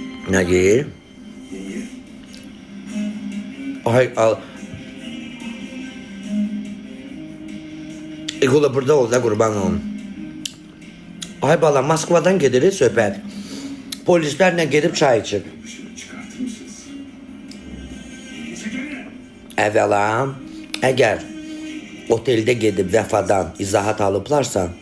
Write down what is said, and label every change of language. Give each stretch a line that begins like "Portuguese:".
Azerbaijani: Nə deyir? Ay, al. İqola burada ol da qurban olun. Ay bala, Moskvadan gedirik söhbət. Polislərlə gedib çay içib.
Turkish: Dışarı çıkartır mısınız?
Azerbaijani: Əvvəla, əgər oteldə gedib Vəfadan izahat alıblarsa,